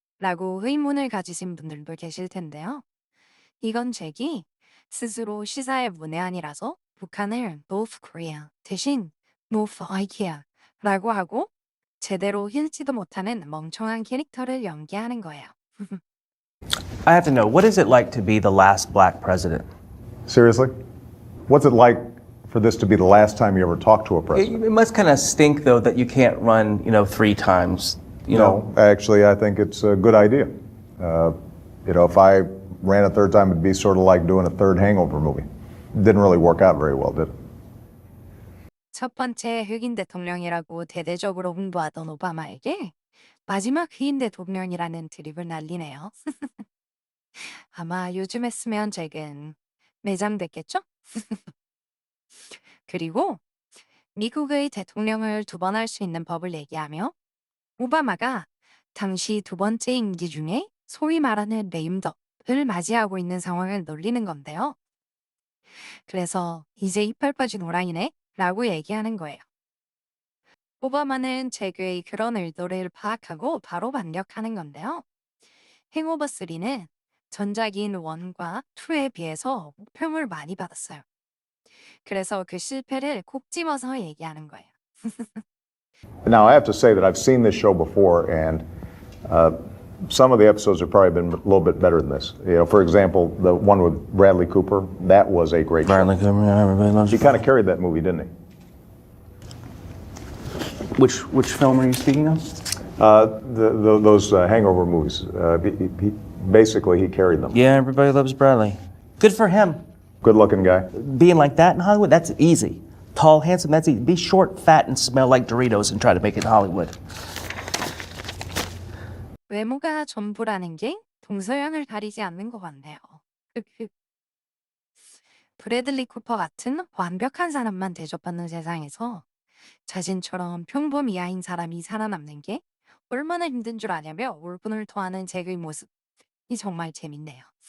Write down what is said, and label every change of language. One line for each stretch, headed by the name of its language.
Korean: 라고 의문을 가지신 분들도 계실 텐데요. 이건 잭이 스스로 시사의 문외한이라서 북한을 North Korea 대신 North IKEA 라고 하고 제대로 읽지도 못하는 멍청한 캐릭터를 연기하는 거예요.
English: I have to know, what is it like to be the last black president? Seriously? What's it like for this to be the last time you ever talk to a It, president? it must kind of stink, though, that you can't run, 3 times. No, actually, I think it's a good idea. If I ran a third time, it'd be sort of like doing a third Hangover movie. Didn't really work out very well, did it?
Korean: 첫 번째 흑인 대통령이라고 대대적으로 홍보하던 오바마에게 마지막 흑인 대통령이라는 드립을 날리네요. 아마 요즘 했으면 잭은 매장됐겠죠? 그리고 미국의 대통령을 2번 할 수 있는 법을 얘기하며 오바마가 당시 2번째 임기 중에 소위 말하는 레임덕을 맞이하고 있는 상황을 놀리는 건데요. 그래서 이제 이빨 빠진 호랑이네 라고 얘기하는 거예요. 오바마는 잭의 그런 의도를 파악하고 바로 반격하는 건데요. 행오버 3는 전작인 1과 2에 비해서 호평을 많이 받았어요. 그래서 그 실패를 콕 집어서 얘기하는 거예요.
English: Now, I have to say that I've seen this show before, and some of the episodes have probably been a little bit better than this. For example, the one with Bradley Cooper, that was a great show. everybody loves He kind of carried that movie, didn't he? Which film are you speaking of? Those Hangover movies. Basically, he carried them. Yeah, everybody loves Bradley. Good for him. Good-looking guy. Being like that in Hollywood, that's easy. Tall, handsome, that's easy. Be short, fat, and smell like Doritos and try to make it in Hollywood.
Korean: 외모가 전부라는 게 동서양을 가리지 않는 것 같네요. 브래들리 쿠퍼 같은 완벽한 사람만 대접받는 세상에서 자신처럼 평범이하인 사람이 살아남는 게 얼마나 힘든 줄 아냐며 울분을 토하는 잭의 모습이 정말 재밌네요.